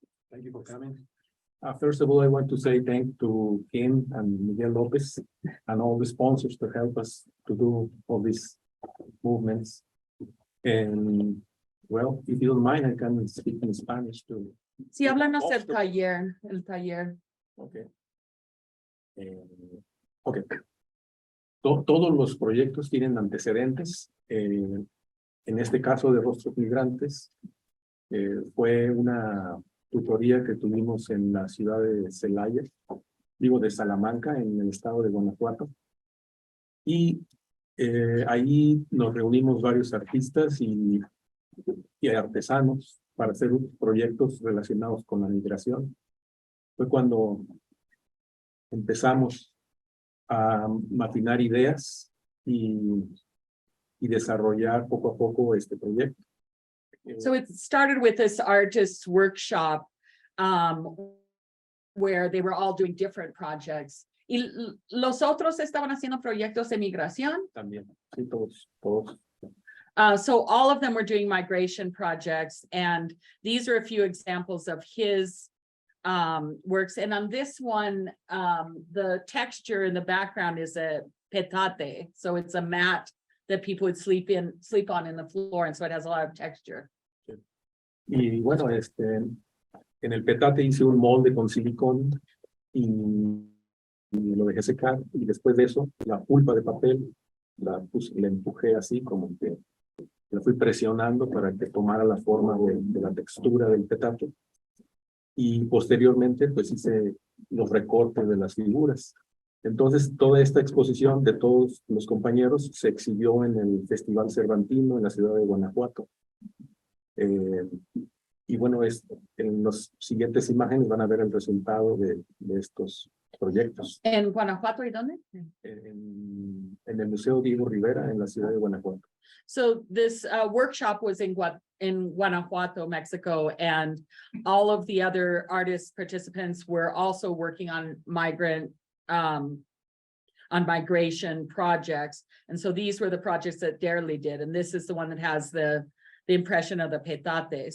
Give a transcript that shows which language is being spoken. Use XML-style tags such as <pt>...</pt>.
<en>thank you for coming. First of all, I want to say thank to Kim and Miguel Lopez and all the sponsors to help us to do all these movements. And well, if you don't mind, I can speak in Spanish too.</en> <es>Sí, háblanos del taller, el taller. Okay. Okay. Todos los proyectos tienen antecedentes. En este caso de Rostros Migrantes, fue una tutoría que tuvimos en la ciudad de Celaya, de Salamanca, en el estado de Guanajuato. Y ahí nos reunimos varios artistas y artesanos para hacer proyectos relacionados con la migración. Fue cuando empezamos a maquinar ideas y desarrollar poco a poco este proyecto.</es> <en>So it started with this artist workshop where they were all doing different projects.</en> <es>¿Y los otros estaban haciendo proyectos de migración? También, sí, todos.</es> <en>So all of them were doing migration projects, and these are a few examples of his works. And on this one, the texture in the background is a petate, so it's a mat that people would sleep on in the floor, and so it has a lot of texture.</en> <es>Y bueno, en el petate hice un molde con silicón y lo dejé secar, y después de eso la pulpa de papel la empujé así, como que la fui presionando para que tomara la forma de la textura del petate, y posteriormente pues hice los recortes de las figuras. Entonces toda esta exposición de todos los compañeros se exhibió en el Festival Cervantino en la ciudad de Guanajuato. Y bueno, en las siguientes imágenes van a ver el resultado de estos proyectos. ¿En Guanajuato y dónde? En el Museo Diego Rivera en la ciudad de Guanajuato.</es> <en>So this workshop was in Guanajuato, Mexico, and all of the other artist participants were also working on migration projects. And so these were the projects that Derli did, and this is the one that has the impression of the petate.</en>